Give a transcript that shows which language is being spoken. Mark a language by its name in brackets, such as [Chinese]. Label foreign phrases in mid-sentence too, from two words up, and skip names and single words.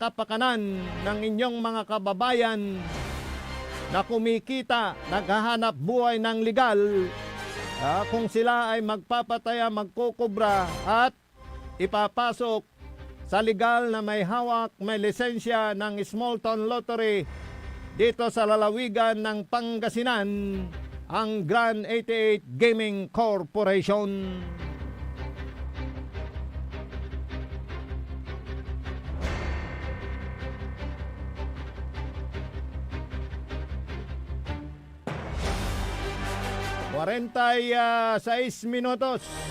[Filipino] kapakanan ng inyong mga kababayan na kumikita, naghahanap buhay ng legal, kung sila ay magpapataya, magkukubra at ipapasok sa legal na may hawak, may lisensya ng Small Town Lottery dito sa lalawigan ng Pangasinan, ang Grand 88 Gaming Corporation. [Spanish] Seis minutos.